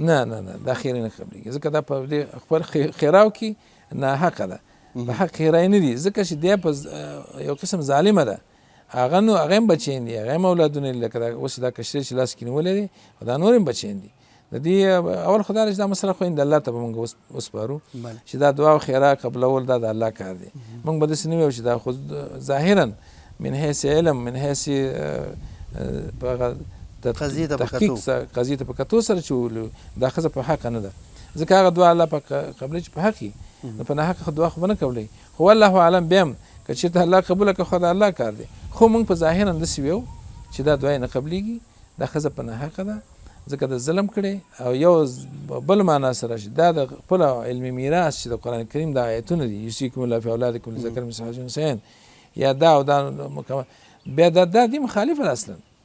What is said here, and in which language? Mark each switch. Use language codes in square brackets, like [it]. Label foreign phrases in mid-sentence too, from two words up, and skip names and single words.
[ps] نه دا خیرې نه قبلېږي ځکه دا په دې خپل خیراو کې ناحقه ده په حق خیرای نه دي ځکه چې دی په یو قسم ظالمه ده هغه نو هغه هم بچیان دي هغه هم اولادونه دي لکه اوس دا کشرې چې لاس کې نیولی دی او دا نور هم بچیان دي د دې اول خو دا چې دا مسله خو د الله ته به موږ وسپارو چې دا دعا او خیرا قبلول دا د الله کار دی موږ به داسې نه ویو چې دا خو ظاهرا [ar] من حیث علم من حیث [ps] تحقیق قضیې ته په کتو سره چې دا ښځه په حقه نه ده ځکه هغه دعا الله پاک قبلوي چې په حق وي نو په ناحقه دعا خو به نه کولی خو [ar] والله اعلم [ps] بیا هم که چېرته الله قبوله کړه خو د الله کار دی خو موږ په ظاهرا داسې ویو چې دا دعا یې نه قبلېږي دا ښځه په ناحقه ده ځکه د ظلم کړی او یو بل معنا سره چې دا د خپل علمي میراث چې د قرآن کریم د آیتونه دي [ar] یوصیکم الله فی اولادکم للذکر مثل حظ الانثیین [ps] یا دا او دا بیا دا دې مخالفه ده اصلا